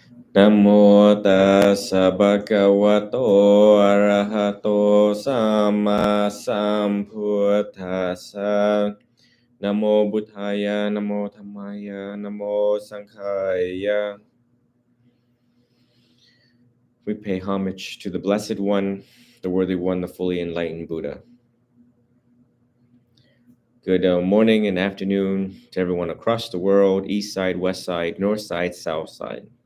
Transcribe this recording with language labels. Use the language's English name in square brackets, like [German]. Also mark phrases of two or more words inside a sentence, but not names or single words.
[Pali] Namo tassa bhagavato arahato sama sambuddhassa. Namo buddhaya, namo dhammaya, namo sanghaya. [English] We pay homage to the Blessed One, the Worthy One, the fully enlightened Buddha. Good morning and afternoon to everyone across the world, east side, west side, north side, south side.